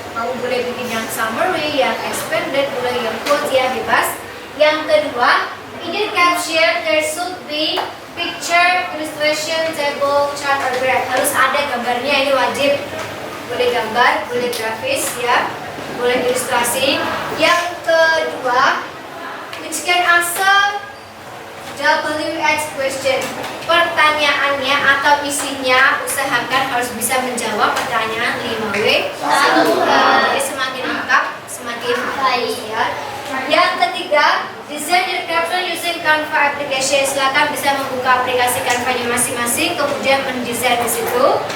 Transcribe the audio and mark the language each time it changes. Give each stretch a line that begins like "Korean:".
Indonesian: Mau boleh bikin yang summary, yang expanded, boleh yang quote ya, bebas. Yang kedua,
English: in the caption there should be picture, illustration, table, chart, or graph.
Indonesian: Harus ada gambarnya, ini wajib. Boleh gambar, boleh grafis ya, boleh ilustrasi. Yang kedua,
English: which can answer WH question.
Indonesian: Pertanyaannya atau isinya usahakan harus bisa menjawab pertanyaan 5W. Jadi semakin lengkap, semakin baik ya. Yang ketiga,
English: design your caption using Canva application.
Indonesian: Silakan bisa membuka aplikasi Canva-nya masing-masing, kemudian mendesain di situ.